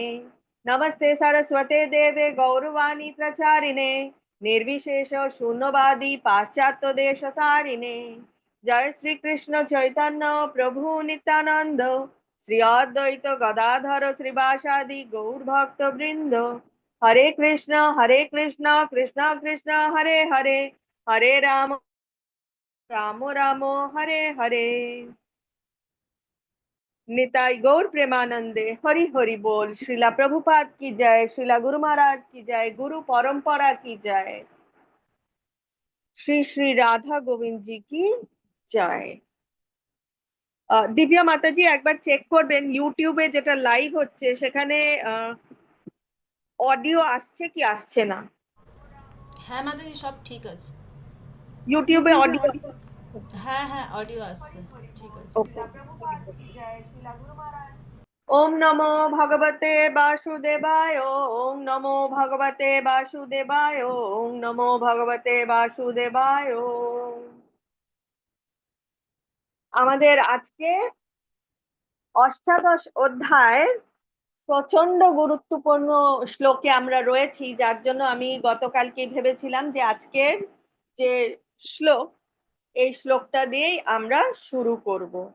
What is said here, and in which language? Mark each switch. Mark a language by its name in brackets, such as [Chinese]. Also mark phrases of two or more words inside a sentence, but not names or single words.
[Sanskrit] नमस्ते सरस्वते देवे गौरवाणी प्रचारिणे निर्विशेष शून्यवादी पाश्चात्य देशतारिणे। जय श्री कृष्ण चैतन्य प्रभु नित्यानंद श्री अद्वैत गदाधर श्रीवासादि गौर भक्त वृंद। हरे कृष्ण कृष्ण कृष्ण हरे हरे, हरे राम राम राम हरे हरे। [Bangla] নিতাই গৌর প্রেমানন্দে হরি হরি বোল। [Hindi] श्रीला प्रभुपाद की जय, श्रीला गुरु महाराज की जय, गुरु परंपरा की जय, श्री श्री राधा गोविंद जी की जय। [Bangla] দিব্যা মাতাজি একবার চেক করবেন ইউটিউবে যেটা লাইভ হচ্ছে সেখানে অডিও আসছে কি আসছে না। হ্যাঁ মাতাজি সব ঠিক আছে। ইউটিউবে অডিও। হ্যাঁ হ্যাঁ অডিও আসছে। ঠিক আছে। ওকে। [Sanskrit] ओम नमो भगवते वासुदेवाय, ओम नमो भगवते वासुदेवाय, ओम नमो भगवते वासुदेवाय। [Bangla] আমাদের আজকে অষ্টাদশ অধ্যায়ের প্রচন্ড গুরুত্বপূর্ণ শ্লোকে আমরা রয়েছি, যার জন্য আমি গতকালকে ভেবেছিলাম যে আজকের যে শ্লোক, এই শ্লোকটা দিয়েই আমরা শুরু করব।